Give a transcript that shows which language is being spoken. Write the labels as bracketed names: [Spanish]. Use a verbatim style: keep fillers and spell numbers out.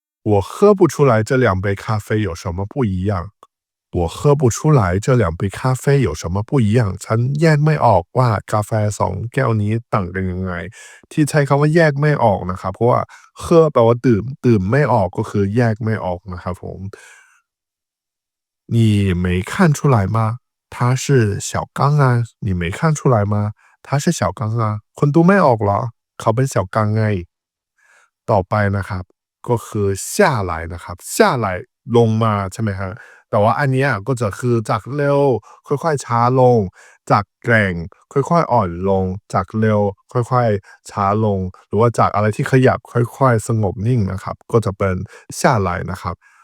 [Chinese] 我喝不出来这两杯咖啡有什么不一样我喝不出来这两杯咖啡有什么不一样 [Thai] ฉันแยกไม่ออกว่ากาแฟสองแก้วนี้ต่างกันยังไง ที่ใช้คำว่าแยกไม่ออกนะครับ เพราะว่าเือแปลว่าดื่ม ดื่มไม่ออกก็คือแยกไม่ออกนะครับผม [Chinese] 你没看出来吗？他是小刚啊，你没看出来吗？他是小刚啊， [Thai] คนดูไม่ออกเหรอเขาเป็น小刚ไง ต่อไปนะครับ ก็คือ下来นะครับ下来ลงมาใช่ไหมฮะแต่ว่าอันเนี้ยก็จะคือจากเร็ว ค่อยๆช้าลง จากแกร่ง ค่อยๆอ่อนลง จากเร็ว ค่อยๆช้าลง หรือว่าจากอะไรที่ขยับค่อยๆสงบนิ่งนะครับ ก็จะเป็น下来นะครับ